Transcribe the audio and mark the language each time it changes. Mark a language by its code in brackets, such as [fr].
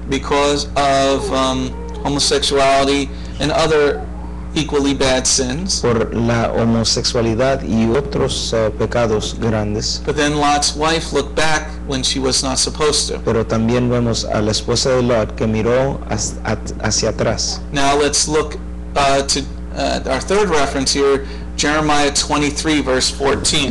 [en] because of homosexuality and other equally bad sins. [es] por la homosexualidad y otros pecados grandes. [en] But then Lot's wife looked back when she was not supposed to. [es] Pero también vemos a la esposa de Lot que miró hacia atrás. [en] Now let's look to our third reference here, Jeremiah 23, verse 14.